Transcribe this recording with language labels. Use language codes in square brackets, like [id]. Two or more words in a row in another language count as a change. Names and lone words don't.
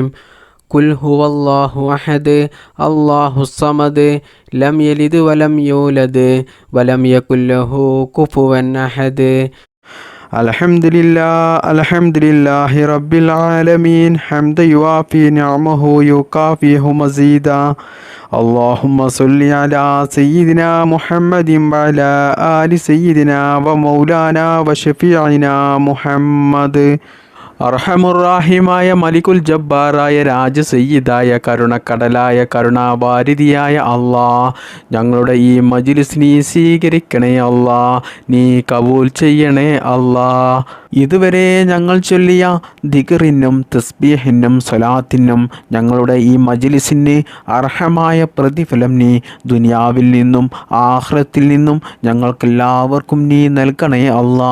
[ar] قل هو الله أحد الله الصمد لم يلد ولم يولد ولم يكن له كفوا أحد. الحمد لله رب العالمين حمدا يوافي نعمه يكافئ مزيده. اللهم صل على سيدنا محمد وعلى آل سيدنا ومولانا وشفيعنا محمد. [ml] അർഹമുറാഹിമായ [ar] മലികുൽ ജബ്ബാറായ [ml] രാജസയ്യിദായ കരുണക്കടലായ കരുണാവാരിധിയായ അല്ലാ, ഞങ്ങളുടെ ഈ മജ്ലിസ് നീ സ്വീകരിക്കണേ അല്ലാ, നീ കബൂൽ ചെയ്യണേ അല്ലാ. ഇതുവരെ ഞങ്ങൾ ചൊല്ലിയ ദിക്റിനും തസ്ബീഹിനും സ്വലാത്തിനും ഞങ്ങളുടെ ഈ മജ്ലിസിന് അർഹമായ പ്രതിഫലം നീ ദുനിയാവിൽ നിന്നും ആഖിറത്തിൽ നിന്നും ഞങ്ങൾക്കെല്ലാവർക്കും നീ നൽകണേ അല്ലാ.